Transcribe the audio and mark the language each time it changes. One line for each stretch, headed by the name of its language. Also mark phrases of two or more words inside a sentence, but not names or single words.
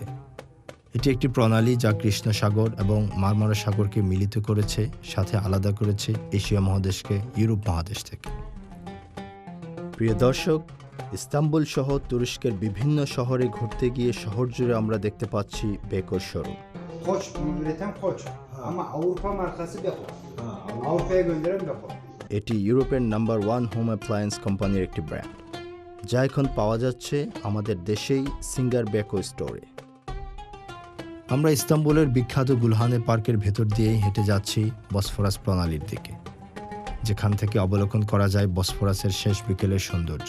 Bangla: এটি একটি প্রণালী যা কৃষ্ণ সাগর এবং মারমারা সাগরকে মিলিত করেছে, সাথে আলাদা করেছে এশিয়া মহাদেশকে ইউরোপ মহাদেশ থেকে। প্রিয় দর্শক, ইস্তাম্বুল সহ তুরস্কের বিভিন্ন শহরে ঘুরতে গিয়ে শহর জুড়ে আমরা দেখতে পাচ্ছি বেকোর শোরুম।
Turkish: Koç, bunu üreten Koç. Ama Avrupa markası Beko. Avrupa'ya gönderen Beko.
Bangla: এটি ইউরোপের নাম্বার 1 হোম অ্যাপ্লায়েন্স কোম্পানির একটি ব্র্যান্ড, যা এখন পাওয়া যাচ্ছে আমাদের দেশেই সিঙ্গার বেকো স্টোরে। আমরা ইস্তাম্বুলের বিখ্যাত গুলহানে পার্কের ভেতর দিয়েই হেঁটে যাচ্ছি বসফরাস প্রণালীর দিকে, যেখান থেকে অবলোকন করা যায় বসফরাসের শেষ বিকেলের সৌন্দর্য।